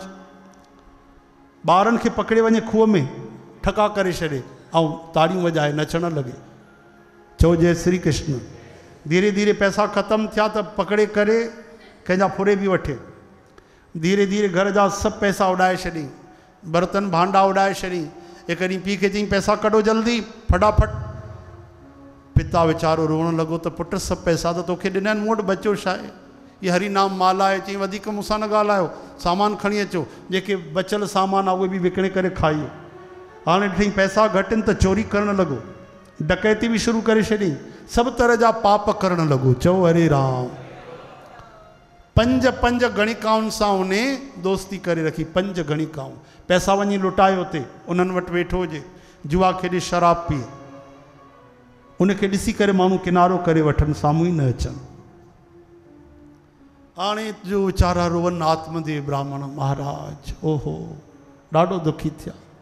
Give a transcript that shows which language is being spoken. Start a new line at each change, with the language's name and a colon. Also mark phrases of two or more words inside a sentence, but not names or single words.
Sindhi: ॿारनि खे पकड़े वञे खूह में, ठका करे छॾे ऐं ताड़ियूं वॼाए नचण लॻे। चओ जय श्री कृष्ण। धीरे धीरे पैसा ख़त्म थिया त पकड़े करे कंहिंजा फुरे बि वठे। धीरे धीरे घर जा सभु पैसा उॾाए छॾी, बर्तन भांडा उॾाए छॾी। हिकु ॾींहुं पीउ खे चई पैसा कढो जल्दी फटाफट। पिता वीचारो रोअण लॻो त पुट सभु पैसा त तोखे ॾिना आहिनि, मूं वटि बचियो छा आहे? ये हरि नाम माला आहे। चई वधीक मूंसां न ॻाल्हायो, सामान खणी अचो, जेके बचियल सामान आहे उहे बि विकिणे करे खाइयो। हाणे ॾिठईं पैसा घटि आहिनि त चोरी करणु लॻो, डकैती बि शुरू करे छॾी, सभु तरह जा पाप करणु लॻो। चओ हरे राम। 5 गणिकाउनि सां उन दोस्ती करे रखी, 5 गणिकाऊं। पैसा वञी लुटाए उते, उन्हनि वटि वेठो हुजे, जुआ खेॾे शराब पीए। उनखे ॾिसी करे माण्हू किनारो करे वठनि, साम्हूं ई न अचनि। हाणे जो वीचारा रोवन आत्मदेव ब्राह्मण महाराज, ओहो ॾाढो दुखी थिया।